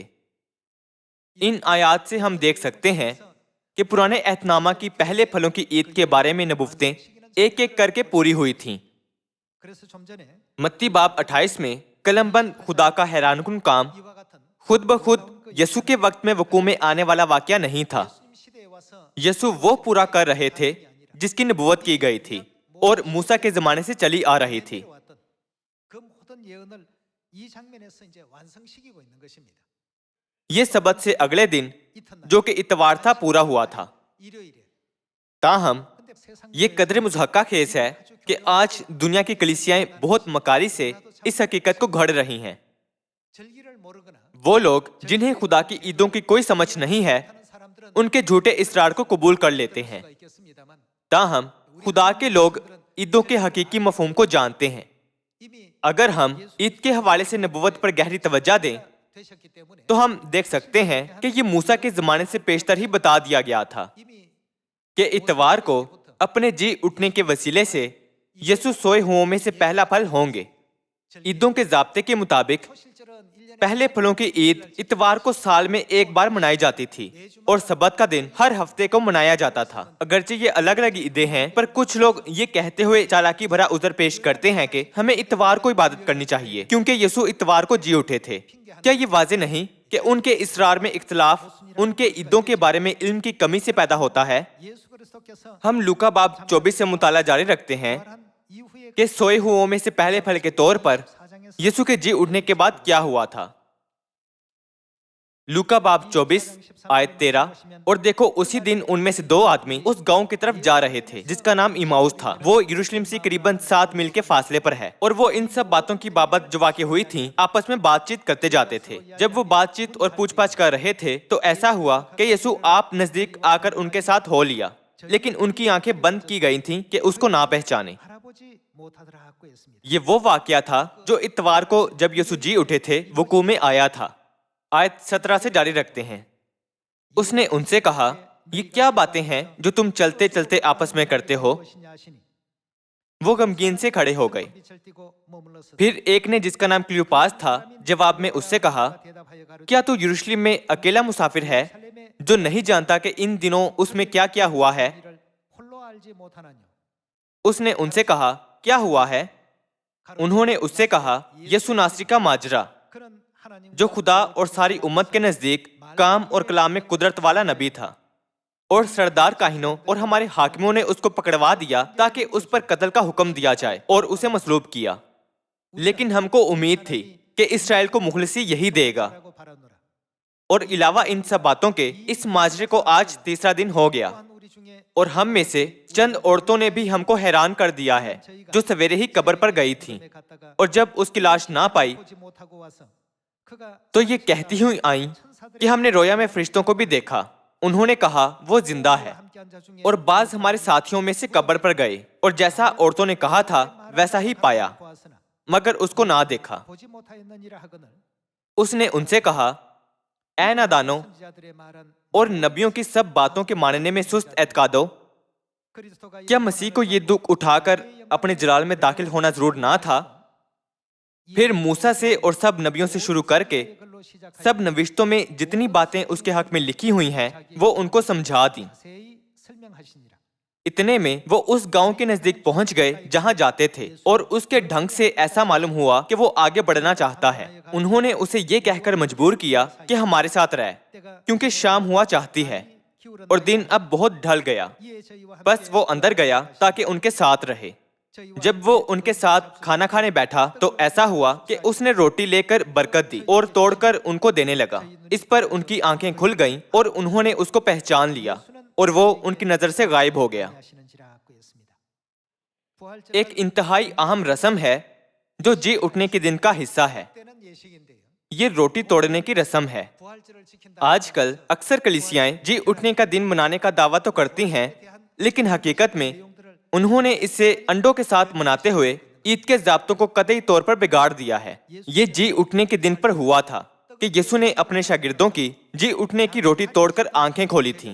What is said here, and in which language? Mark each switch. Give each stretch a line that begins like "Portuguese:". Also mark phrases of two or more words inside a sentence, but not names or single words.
Urdu: ان آیات سے ہم دیکھ سکتے ہیں کہ پرانے عہد نامہ کی پہلے پھلوں کی عید کے بارے میں نبوتیں ایک ایک کر کے پوری ہوئی تھیں۔
Korean: 그래서 좀 전에
Urdu: متی باب 28 میں قلم بند خدا کا حیران کن کام
Korean: 이와 같은
Urdu: خود بخود یسوع کے وقت میں وقوع میں آنے والا واقعہ نہیں تھا۔
Korean: 예수님 시대에 와서
Urdu: یسوع وہ پورا کر رہے تھے جس کی نبوت کی گئی تھی اور موسیٰ کے زمانے سے چلی آ رہی تھی۔
Korean: 왔던 그 모든 예언을 이 장면에서 이제 완성시키고 있는 것입니다.
Urdu: یہ سبت سے اگلے دن
Korean: 이튿날
Urdu: جو کہ اتوار تھا پورا ہوا تھا۔
Korean: 일요일에
Urdu: تاہم
Korean: 근데 세상
Urdu: یہ قدر مضحکہ خیز ہے کہ آج دنیا کی کلیسیائیں بہت مکاری سے اس حقیقت کو گھڑ رہی ہیں۔
Korean: 절기를 모르거나
Urdu: وہ لوگ جنہیں خدا کی عیدوں کی کوئی سمجھ نہیں ہے
Korean: 하는 사람들은
Urdu: ان کے جھوٹے اسرار کو قبول کر لیتے ہیں۔
Korean: 수가 있겠습니다만
Urdu: تاہم خدا کے لوگ عیدوں کے حقیقی مفہوم کو جانتے ہیں۔
Korean: 이미
Urdu: اگر ہم عید کے حوالے سے نبوت پر گہری توجہ دیں
Korean: 되셨기 때문에
Urdu: تو ہم دیکھ سکتے ہیں کہ یہ موسیٰ کے زمانے سے پیشتر ہی بتا دیا گیا تھا
Korean: 이미
Urdu: کہ اتوار کو اپنے جی اٹھنے کے وسیلے سے یسوع سوئے ہوں میں سے پہلا پھل ہوں گے۔ عیدوں کے ضابطے کے مطابق
Korean: 초실절은 1년에
Urdu: پہلے پھلوں کی عید اتوار کو سال میں ایک بار منائی جاتی تھی، اور سبت کا دن ہر ہفتے کو منایا جاتا تھا۔ اگرچہ یہ الگ الگ عیدیں ہیں، پر کچھ لوگ یہ کہتے ہوئے چالاکی بھرا عذر پیش کرتے ہیں کہ ہمیں اتوار کو عبادت کرنی چاہیے کیونکہ یسوع اتوار کو جی اٹھے تھے۔ کیا یہ واضح نہیں کہ ان کے اسرار میں اختلاف ان کے عیدوں کے بارے میں علم کی کمی سے پیدا ہوتا ہے؟
Korean: 예수 그리스도께서
Urdu: ہم لوکا باب 24 سے مطالعہ جاری رکھتے ہیں
Korean: 부활한 이후에
Urdu: کہ سوئے ہوں میں سے پہلے پھل کے طور پر
Korean: 4장에서
Urdu: یسوع کے جی اٹھنے کے بعد کیا ہوا تھا۔ لوکا باب 24 آیت 13، اور دیکھو اسی دن ان میں سے 2 آدمی اس گاؤں کی طرف جا رہے تھے جس کا نام ایماؤس تھا، وہ یروشلم سے قریباً 7 میل کے فاصلے پر ہے، اور وہ ان سب باتوں کی بابت جو واقع ہوئی تھیں آپس میں بات چیت کرتے جاتے تھے۔ جب وہ بات چیت اور پوچھ پاچھ کر رہے تھے تو ایسا ہوا کہ یسوع آپ نزدیک آ کر ان کے ساتھ ہو لیا، لیکن ان کی آنکھیں بند کی گئی تھیں کہ اس کو نہ پہچانے۔
Korean: 알아보지 못하더라 하고 했습니다.
Urdu: یہ وہ واقعہ تھا جو اتوار کو جب یسوع جی اٹھے تھے وقوع میں آیا تھا۔ آیت 17 سے جاری رکھتے ہیں، اس نے ان سے کہا، یہ کیا باتیں ہیں جو تم چلتے چلتے آپس میں کرتے ہو؟
Korean: 무엇이냐 하시니
Urdu: وہ غمگین سے کھڑے ہو گئے۔
Korean: 빛을 띠고 머물렀으니
Urdu: پھر ایک نے جس کا نام کلیوپاس تھا جواب میں اس سے کہا،
Korean: 대답하여 가로되
Urdu: کیا تو یروشلم میں اکیلا مسافر ہے
Korean: 살렘에
Urdu: جو نہیں جانتا کہ ان دنوں اس میں کیا کیا ہوا ہے؟
Korean: 일을 홀로 알지 못하나뇨.
Urdu: اس نے ان سے کہا، کیا ہوا ہے؟ انہوں نے اس سے کہا، یسوع ناصری کا ماجرا
Korean: 그는 하나님
Urdu: جو خدا اور ساری امت کے نزدیک کام اور کلام میں قدرت والا نبی تھا، اور سردار کاہنوں اور ہمارے حاکموں نے اس کو پکڑوا دیا تاکہ اس پر قتل کا حکم دیا جائے اور اسے مصلوب کیا۔ لیکن ہم کو امید تھی کہ اسرائیل کو مخلصی یہی دے گا.
Korean: 라고 바라노라.
Urdu: اور علاوہ ان سب باتوں کے اس ماجرے کو آج تیسرا دن ہو گیا
Korean: 또한 우리 중에
Urdu: اور ہم میں سے چند عورتوں نے بھی ہم کو حیران کر دیا ہے جو سویرے ہی قبر پر گئی تھیں
Korean: 갔다가
Urdu: اور جب اس کی لاش نہ پائی
Korean: 보지 못하고 와서 그가
Urdu: تو یہ کہتی ہوئی آئیں کہ ہم نے رویا میں فرشتوں کو بھی دیکھا. انہوں نے کہا وہ زندہ ہے.
Korean: 함께 앉아 중에
Urdu: اور بعض ہمارے ساتھیوں میں سے قبر پر گئے اور جیسا عورتوں نے کہا تھا ویسا ہی پایا
Korean: 보았으나
Urdu: مگر اس کو نہ دیکھا.
Korean: 보지 못하였느니라 하거늘
Urdu: اس نے ان سے کہا اے نادانو
Korean: 선지자들의 말한
Urdu: اور نبیوں کی سب باتوں کے ماننے میں سست اعتقادو،
Korean: 그리스도가
Urdu: کیا مسیح کو یہ دکھ اٹھا کر اپنے جلال میں داخل ہونا ضرور نہ تھا؟ پھر موسیٰ سے اور سب نبیوں سے شروع کر کے
Korean: 글로 시작하여
Urdu: سب نوشتوں میں جتنی باتیں اس کے حق میں لکھی ہوئی ہیں وہ ان کو سمجھا دیں.
Korean: 자세히 설명하시니라.
Urdu: اتنے میں وہ اس گاؤں کے نزدیک پہنچ گئے جہاں جاتے تھے اور اس کے ڈھنگ سے ایسا معلوم ہوا کہ وہ آگے بڑھنا چاہتا ہے. انہوں نے اسے یہ کہہ کر مجبور کیا کہ ہمارے ساتھ رہ کیونکہ شام ہوا چاہتی ہے اور دن اب بہت ڈھل گیا.
Korean: 이에 저희와
Urdu: بس وہ اندر گیا تاکہ ان کے ساتھ رہے. جب وہ ان کے ساتھ کھانا کھانے بیٹھا تو ایسا ہوا کہ اس نے روٹی لے کر برکت دی اور توڑ کر ان کو دینے لگا. اس پر ان کی آنکھیں کھل گئیں اور انہوں نے اس کو پہچان لیا اور وہ ان کی نظر سے غائب ہو گیا.
Korean: 하시는지라 고했습니다. 부활절
Urdu: ایک انتہائی اہم رسم ہے جو جی اٹھنے کے دن کا حصہ ہے.
Korean: 때는 예식인데요.
Urdu: یہ روٹی توڑنے کی رسم ہے.
Korean: 부활절을 지킨다.
Urdu: آج کل اکثر کلیسیائیں جی اٹھنے کا دن منانے کا دعویٰ تو کرتی ہیں لیکن حقیقت میں انہوں نے اسے انڈوں کے ساتھ مناتے ہوئے عید کے ضابطوں کو قطعی طور پر بگاڑ دیا ہے. یہ جی اٹھنے کے دن پر ہوا تھا کہ یسوع نے اپنے شاگردوں کی جی اٹھنے کی روٹی توڑ کر آنکھیں کھولی تھیں.